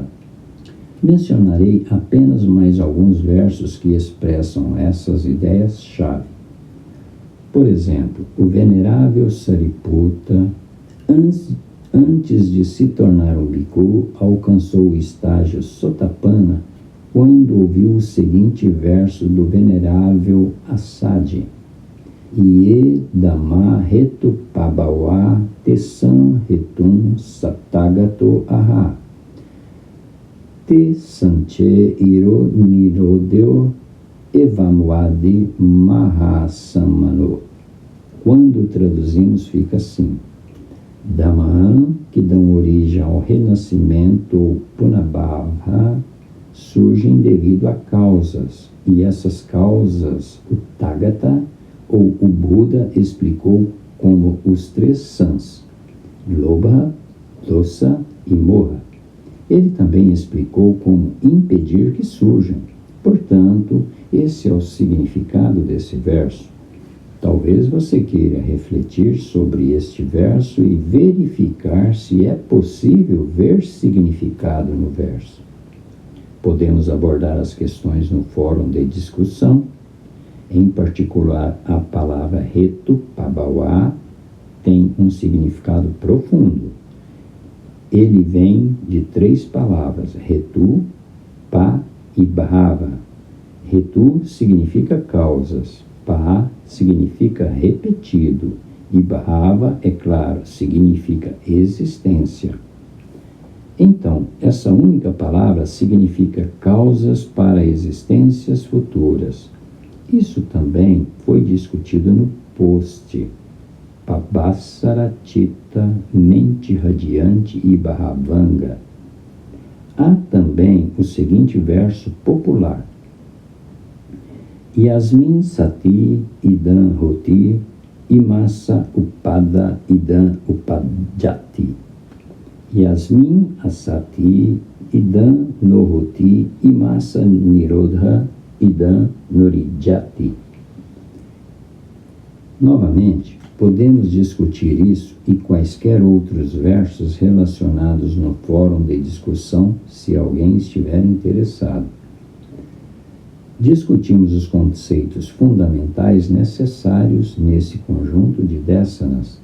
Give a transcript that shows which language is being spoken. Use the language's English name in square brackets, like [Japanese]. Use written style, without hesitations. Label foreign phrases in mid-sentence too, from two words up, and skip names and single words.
[Portuguese] Mencionarei apenas mais alguns versos que expressam essas ideias-chave. Por exemplo, o venerável Sariputta, antes de se tornar um bhikkhu, alcançou o estágio Sotapanna quando ouviu o seguinte verso do venerável Assaji: [Pali] Ie Dhamma Hetu Pabhava Tesam Hetum Satagato Aha Te Sanche Iro Nirodeo Evamuadi Mahasamano. [Portuguese] Quando traduzimos, fica assim: Dhamman, que dão origem ao renascimento ou Punabhava, surgem devido a causas, e essas causas o Tathagata, ou o Buda, explicou como os 3 sãs: Lobha, Dosa e Moha. Ele também explicou como impedir que surjam. Portanto, esse é o significado desse verso. Talvez você queira refletir sobre este verso e verificar se é possível ver significado no verso. Podemos abordar as questões no fórum de discussão. Em particular, a palavra [Pali] Hetu Pabhava [Portuguese] tem um significado profundo. Ele vem de 3 palavras: Hetu, Pa e Bhava. Hetu significa causas, Pa significa repetido e Bhava, é claro, significa existência. Então, essa única palavra significa causas para existências futuras. Isso também foi discutido no post Pabhasaratita, Mente Radiante e Bhavanga. Há também o seguinte verso popular: [Pali] Yasmin Sati Idam Hoti Imasa Upada Idam Upadjati. Yasmin Asati Idam Nohoti Imasa Nirodha Idam Norijati. [Portuguese] Novamente, podemos discutir isso e quaisquer outros versos relacionados no fórum de discussão, se alguém estiver interessado. Discutimos os conceitos fundamentais necessários nesse conjunto de dasanas.